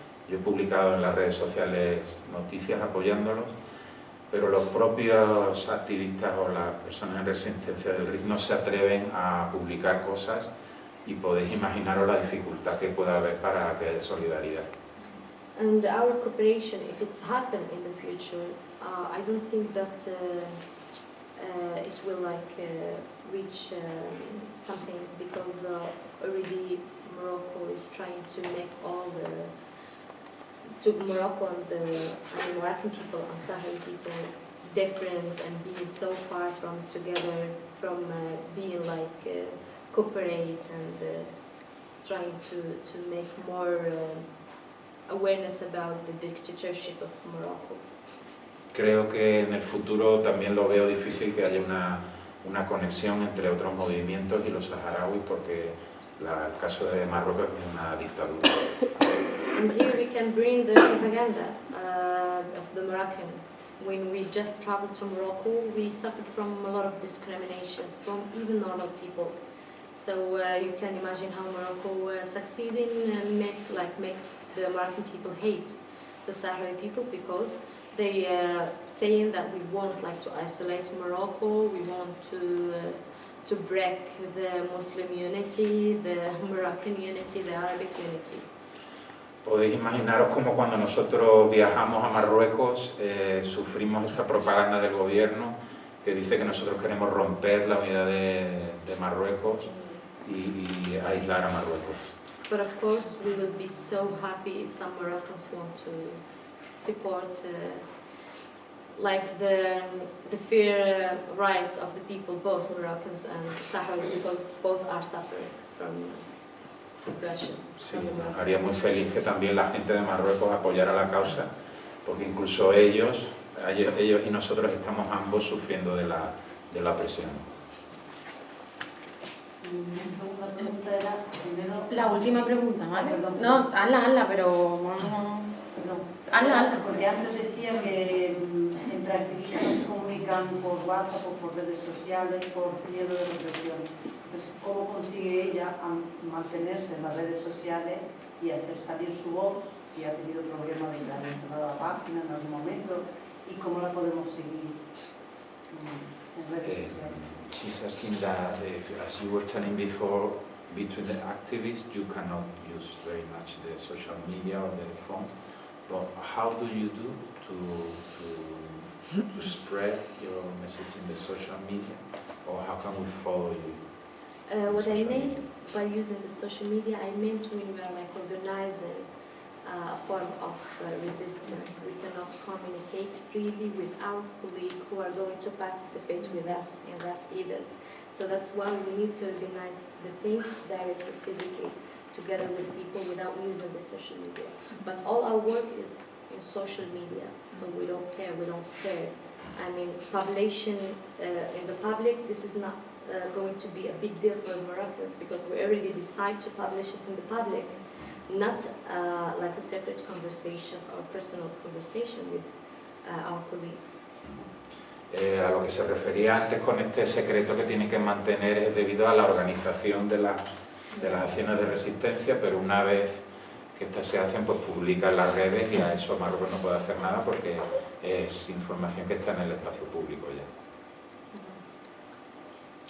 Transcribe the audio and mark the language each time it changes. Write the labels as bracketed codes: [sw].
[es] Yo he publicado en las redes sociales noticias apoyándolos, pero los propios activistas o las personas en resistencia del Rif no se atreven a publicar cosas y podéis imaginaros la dificultad que pueda haber para que haya solidaridad. [en] And our cooperation, if it's happened in the future, I don't think that it will reach something, because already Morocco is trying to make Morocco and the Moroccan people and Sahrawi people different and being so far from together, from being cooperate and trying to make more awareness about the dictatorship of Morocco. [es] Creo que en el futuro también lo veo difícil que haya una conexión entre otros movimientos y los saharauis, porque el caso de Marruecos es una dictadura. [en] And here we can bring the propaganda of the Moroccan. When we just traveled to Morocco, we suffered from a lot of discriminations from even normal people. So you can imagine how Morocco succeeding and make the Moroccan people hate the Sahrawi people, because they saying that we want to isolate Morocco, we want to break the Muslim unity, the Moroccan unity, the Arabic unity. [es] Podéis imaginaros cómo cuando nosotros viajamos a Marruecos sufrimos esta propaganda del gobierno que dice que nosotros queremos romper la unidad de Marruecos y aislar a Marruecos. [en] But of course we will be so happy if some Moroccans want to support the fair rights of the people, both Moroccans and Sahrawi, because both are suffering from repression. [es] Sí, nos haría muy feliz que también la gente de Marruecos apoyara la causa, porque incluso ellos y nosotros estamos ambos sufriendo de la presión. Mi segunda pregunta era, primero... La última pregunta, ¿vale? Perdón. No, hazla, pero vamos... Perdón. Hazla. Porque antes decía que entre activistas no se comunican por WhatsApp o por redes sociales por miedo de represión. Entonces, ¿cómo consigue ella mantenerse en las redes sociales y hacer salir su voz? Si ha tenido problemas de que le hayan cerrado la página en algún momento, ¿y cómo la podemos seguir en redes sociales? [en] She's asking that, as you were telling before, between the activists you cannot use very much the social media or the phone, but how do you do to spread your message in the social media, or how can we follow you? What I meant by using the social media, I meant when we are organizing a form of resistance. We cannot communicate freely with our colleagues who are going to participate with us in that event. So that's why we need to organize the things directly, physically, together with people without using the social media. But all our work is in social media, so we don't care, we don't spare. I mean, publication in the public, this is not going to be a big deal for Moroccans, because we already decide to publish it in the public, not like a separate conversations or personal conversation with our colleagues. [es] A lo que se refería antes con este secreto que tienen que mantener es debido a la organización de las acciones de resistencia, pero una vez que estas se hacen, pues publican las redes, y a eso Marruecos no puede hacer nada porque es información que está en el espacio público ya.